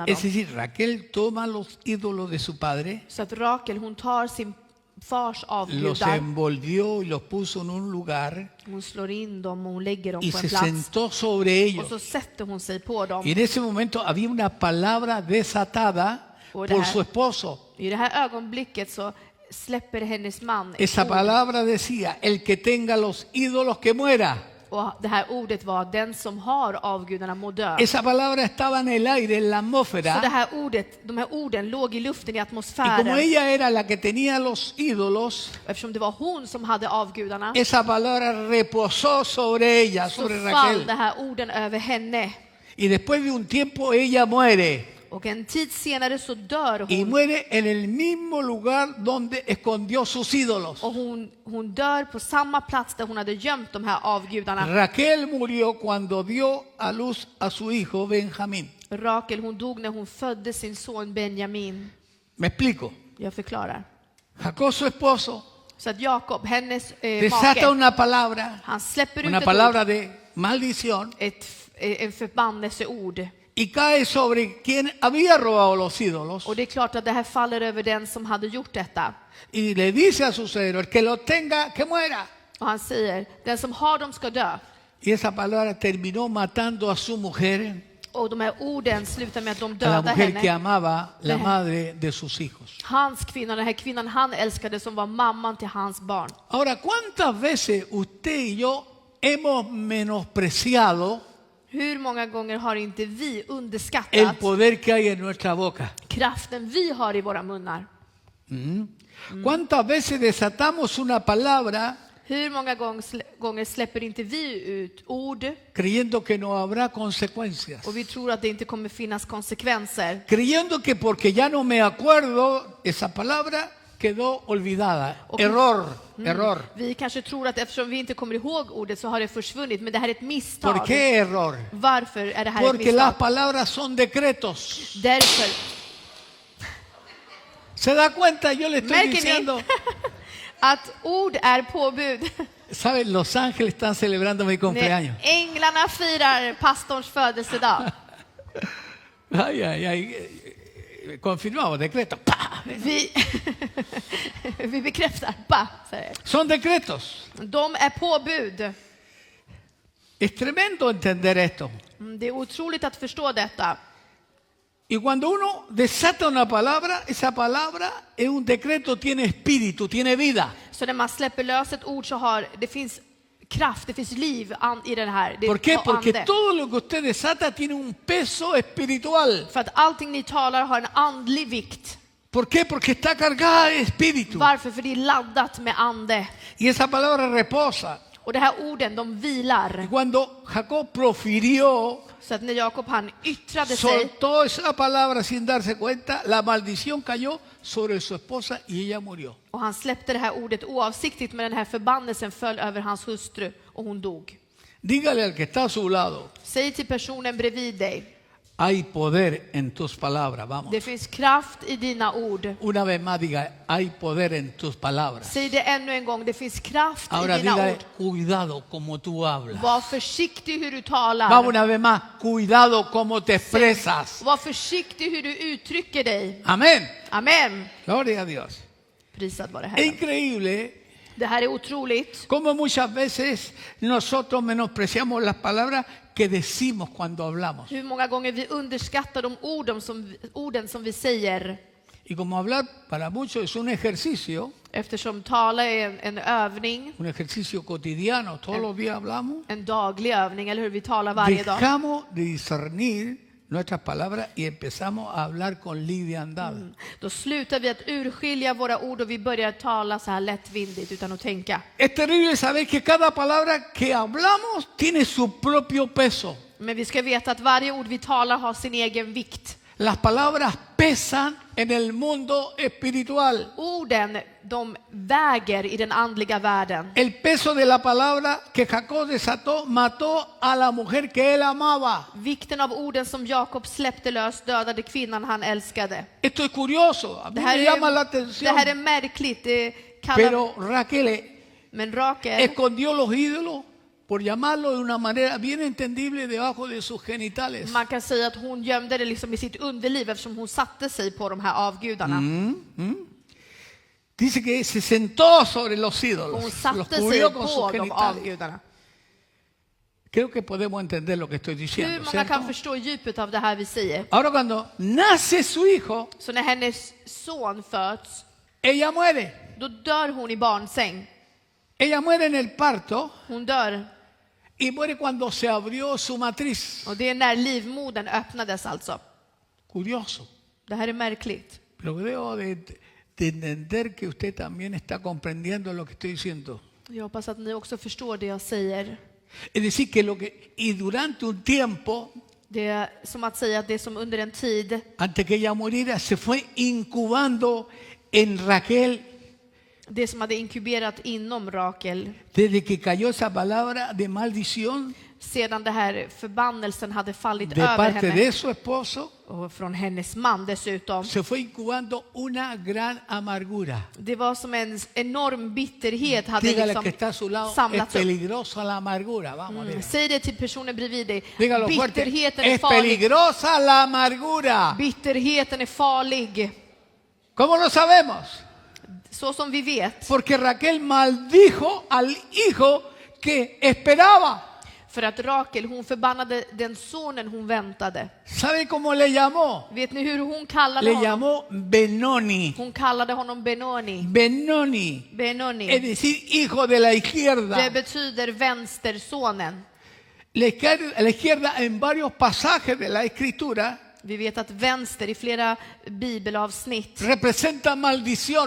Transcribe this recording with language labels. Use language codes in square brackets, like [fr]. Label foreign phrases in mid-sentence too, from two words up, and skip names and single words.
[es] Es [sv] dem. [es] decir, Raquel toma los ídolos de su padre, [sv] Så att Rakel, hon tar sin fars [es] los [sv] avgudar. [es] envolvió y los puso en un lugar [sv] Hon slår in dem och hon lägger dem [es] y [sv] på [es] se [sv] en plats. [es] sentó sobre [sv] Och [es] ellos. [sv] så sätter hon sig på dem. [es] Y en ese momento había una palabra desatada por su esposo. [sv] I det här ögonblicket så släpper hennes man ett [es] Esa [sv] ord. [es] palabra decía: el que tenga los ídolos que muera. [sv] Och det här ordet var den som har avgudarna må dö. [es] Esa palabra estaba en el aire, en la [sv] Så det [es] atmósfera. [sv] här ordet, de här orden låg i luften i [es] Y como [sv] atmosfären. [es] ella era la que tenía los ídolos, [sv] Eftersom det var hon som hade avgudarna [es] esa palabra reposó sobre ella, [sv] så [es] sobre [sv] fall [es] Raquel. [sv] det här orden över henne. [es] Y después de un tiempo ella muere. [sv] Och en tid senare så dör [es] Y [sv] hon. [es] muere en el mismo lugar donde escondió sus ídolos. [sv] Och hon dör på samma plats där hon hade gömt de här avgudarna. [es] Raquel murió cuando dio a luz a su hijo Benjamín. [sv] Rakel, hon dog när hon födde sin son Benjamin. [es] Me explico. [sv] Jag förklarar. [es] Jacob, su esposo, [sv] Så att Jakob, hennes [es] desata [sv] make, [es] una palabra, [sv] han släpper ut [es] una [sv] ett [es] palabra [sv] ord, [es] de maldición, [sv] en förbannelseord. [es] y cae sobre quien había robado los ídolos. [sv] Och det är klart att det här faller över den som hade gjort detta. [es] Y le dice a sus herederos, el que lo tenga, que muera. [sv] Och han säger, den som har dem ska dö. [es] Y esa palabra terminó matando a su mujer, [sv] Och de här orden slutar med att de [es] a la [sv] dödar [es] mujer que [sv] henne. [es] amaba la madre de sus hijos. [sv] Hans kvinna, den här kvinnan han älskade som var mamman till hans barn. [es] Ahora, ¿cuántas veces usted y yo hemos menospreciado [sv] Hur många gånger har inte vi [es] el [sv] underskattat [es] poder que hay en nuestra boca? [sv] kraften vi har i våra munnar? [es] ¿Cuántas veces desatamos una palabra [sv] Hur många gånger släpper inte vi ut ord [es] creyendo que no habrá consecuencias? [sv] och vi tror att det inte kommer finnas konsekvenser? [es] Creyendo que porque ya no me acuerdo, esa palabra quedó olvidada. [sv] Och- [es] Error. [sv] Vi kanske tror att eftersom vi inte kommer ihåg ordet så har det försvunnit, men det här är ett misstag. [es] ¿Por qué error? [sv] Varför är det här ett [es] Porque las [sv] misstag? [es] palabras son decretos. [sv] Därför, [es] ¿Se da cuenta? Yo le estoy [sv] märker [es] diciendo. [sv] ni att ord är påbud? [es] ¿Saben? Los ángeles están celebrando mi cumpleaños. [sv] Änglarna firar pastorns födelsedag. [es] Ay, ay, ay. Confirmamos, decreto. ¡Pah! [sv] Vi bekräftar. Ba, säger. [es] Son decretos. [sv] De är påbud. [es] Es tremendo entender esto. [sv] Det är otroligt att förstå detta. [es] Y cuando uno desata una palabra, esa palabra es un decreto, tiene espíritu, tiene vida. [sv] Så när man släpper lös ett ord så det finns kraft, det finns liv i den här. Det [es] ¿Por qué? [sv] har [es] Porque [sv] ande. [es] todo lo que usted desata tiene un peso espiritual. [sv] För att allting ni talar har en andlig vikt. [es] ¿Por qué? Porque está cargada de espíritu. [sv] Varför? För det är laddat med ande. [es] Y esa palabra reposa. [sv] Och de här orden, de vilar. [es] Y cuando Jacob profirió, [sv] Så att när Jakob han yttrade sig, [es] soltó esa palabra sin darse cuenta, la maldición cayó sobre su esposa y ella murió. [sv] och han släppte det här ordet oavsiktligt, men den här förbannelsen föll över hans hustru och hon dog. [es] Dígale al que está a su lado, [sv] Säg till personen bredvid dig, [es] hay poder en tus palabras. Vamos. [sv] det finns kraft i dina ord. [es] Una vez más diga, hay poder en tus palabras. [sv] Säg det ännu en gång, det finns kraft [es] Ahora [sv] i dina [es] dígale, [sv] ord. [es] cuidado como tú hablas. [sv] Var försiktig hur du talar. [es] Vamos una vez más, cuidado como te expresas. [sv] Var försiktig hur du uttrycker dig. [es] Amén. [sv] Amen. [es] Gloria a Dios. [sv] Prisad var det [es] Es [sv] här. [es] increíble [sv] Det här är otroligt. [es] cómo muchas veces nosotros menospreciamos las palabras que decimos cuando hablamos. [sv] Hur många gånger vi underskattar de orden som vi säger. [es] Y como hablar para muchos es un ejercicio [sv] Tala är en övning, [es] un ejercicio cotidiano, todos los días hablamos, [sv] en daglig övning, eller hur? Vi talar varje dag. [es] dejamos de discernir nuestras palabras y empezamos a hablar con liviandad. [sv] Då slutar vi att urskilja våra ord och vi börjar tala så här lättvindigt utan att tänka. [es] Es terrible saber que cada palabra que hablamos tiene su propio peso. [sv] Men vi ska veta att varje ord vi talar har sin egen vikt. [es] Las palabras pesan en el mundo espiritual. [sv] Orden, de väger i den andliga världen. [es] El peso de la palabra que Jacob desató mató a la mujer que él amaba. [sv] Vikten av orden som Jakob släppte lös dödade kvinnan han älskade. [es] Esto es curioso, a mí [sv] Det [es] me llama la [sv] här [es] atención. [sv] är märkligt. Det kallar, [es] Pero Raquel [sv] men Rakel, [es] escondió los ídolos, por llamarlo de una manera bien entendible, debajo de sus genitales. [sv] man kan säga att hon gömde det liksom i sitt underliv eftersom hon satte sig på de här avgudarna. [es] Dice que se sentó sobre los ídolos, [sv] Hon [es] los [sv] satte sig [es] cubrió con sus [sv] på de [es] genitales. [sv] avgudarna. [es] Creo que podemos entender lo que estoy [sv] Hur [es] diciendo, [sv] många kan [es] ¿cierto? [sv] förstå djupet av det här vi säger? [es] Ahora cuando nace su hijo, [sv] Så när hennes son föds, [es] ella muere. [sv] då dör hon i barnsäng. [es] Ella muere en el parto [sv] Hon dör. [es] y muere cuando se abrió su matriz. [sv] Och det är när livmodern öppnades alltså. [es] Curioso. [sv] Det här är märkligt. [es] Pero debo de entender que usted también está comprendiendo lo que estoy diciendo. [sv] Jag hoppas att ni också förstår det jag säger. [es] Es decir, y durante un tiempo, [sv] Det är som att säga att det som under en tid, [es] antes que ella muriera, se fue incubando en Raquel, [sv] det som hade inkuberat inom Rakel, [es] desde que cayó esa palabra de maldición, [sv] sedan det här förbannelsen hade fallit [es] de [sv] över [es] parte [sv] henne [es] de su esposo, [sv] och från hennes man dessutom. [es] se fue incubando una gran amargura. [sv] Det var som en enorm bitterhet hade [es] Dígale [sv] liksom [es] que está a su lado, es [sv] samlats upp. [es] peligrosa la amargura. Vamos, dígale. [sv] Säg det till personen bredvid dig. [es] Dígalo fuerte, [sv] Bitterheten är [es] es [sv] farlig. [es] peligrosa la amargura. [sv] Bitterheten är farlig. [es] ¿Cómo lo sabemos? [sv] Så som vi vet. [es] Porque Raquel maldijo al hijo que esperaba. [sv] För att Rakel, hon förbannade den sonen hon väntade. [es] ¿Sabe cómo le llamó? [sv] Vet ni hur hon kallade [es] Le [sv] honom? [es] llamó Benoni. [sv] Hon kallade honom Benoni. [es] Benoni, es [sv] Benoni. [es] decir, hijo de la izquierda. [sv] Det betyder vänstersonen. [es] La izquierda en varios pasajes de la escritura [sv] Vi vet att vänster i flera bibelavsnitt [es] representa maldición.